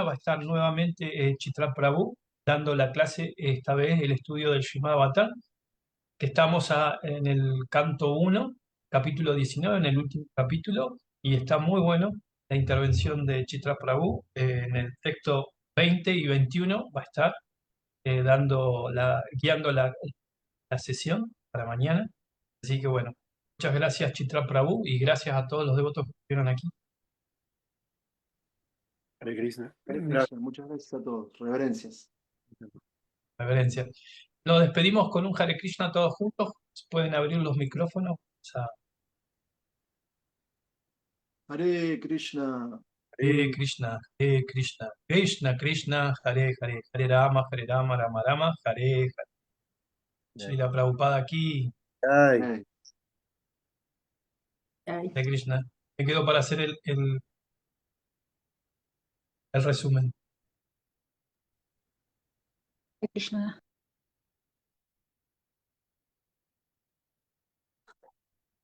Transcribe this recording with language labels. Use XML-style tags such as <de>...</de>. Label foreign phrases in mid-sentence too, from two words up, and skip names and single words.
<es>Va a estar nuevamente Chitra Prabhu dando la clase, esta vez el estudio del Srimad Bhattan, que estamos en el canto 1 capítulo 19 en el último capítulo, y está muy bueno la intervención de Chitra Prabhu. En el texto 20 y 21 va a estar guiando la sesión para mañana. Así que bueno, muchas gracias Chitra Prabhu y gracias a todos los devotos que estuvieron aquí.</es> <sa>Hare Krishna. Hare</sa> <es>Gracias. Krishna, muchas gracias a todos. Reverencias. Reverencia. Nos despedimos con un</es> <sa>Hare Krishna</sa> <es>todos juntos. Pueden abrir los micrófonos.</es> <sa>Hare Krishna. Hare Krishna, Hare Krishna, Krishna Krishna, Hare Hare, Hare Rama, Rama Rama, Hare Hare.</sa> <es>Srila Prabhupada aquí, Ay. Hey.</es> <sa>Hare Krishna.</sa> <es>Me quedo para hacer el resumen. Krishna.</es>